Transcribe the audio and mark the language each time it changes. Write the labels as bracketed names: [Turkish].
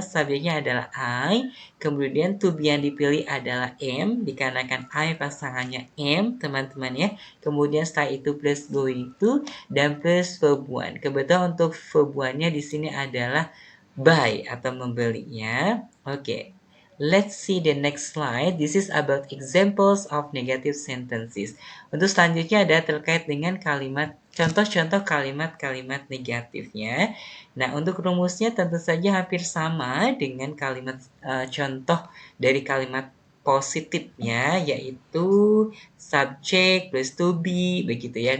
[Indonesian] Subjeknya adalah I, kemudian to be yang dipilih adalah am, dikarenakan I pasangannya am, teman-teman ya. Kemudian setelah itu plus going to dan plus verb one. Kebetulan untuk verb one-nya di sini adalah buy atau membelinya. [English] Oke. Let's see the next slide. This is about examples of negative sentences. [Indonesian] Untuk selanjutnya ada terkait dengan kalimat contoh-contoh kalimat-kalimat negatifnya. Nah, untuk rumusnya tentu saja hampir sama dengan kalimat contoh dari kalimat positifnya, yaitu subject plus to be begitu ya.